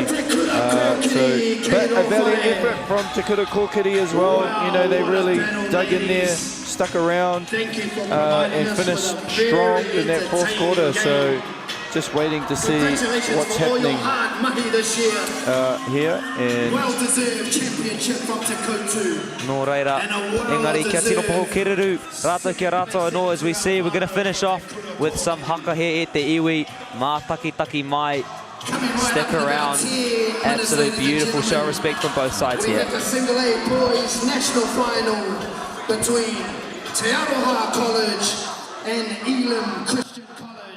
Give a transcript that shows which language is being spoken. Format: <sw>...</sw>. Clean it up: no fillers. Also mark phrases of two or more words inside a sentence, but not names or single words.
<en>But a valiant effort from Te Kura Kōkiri as well. You know, they really dug in there, stuck around and finished strong in that fourth quarter. So just waiting to see what's happening here. And well-deserved championship from Te Kōtu.</en> <mi>Nō reira, engari kia tino poho kereru, rātou kia rātou anō,</mi> <en>as we see, we're going to finish off with some haka</en> <mi>he e te iwi, mā taki mai.</mi> <en>Stick around, absolute beautiful show of respect from both sides here. We have the single A boys national final between Te Aroha College and Elam Christian College.</en>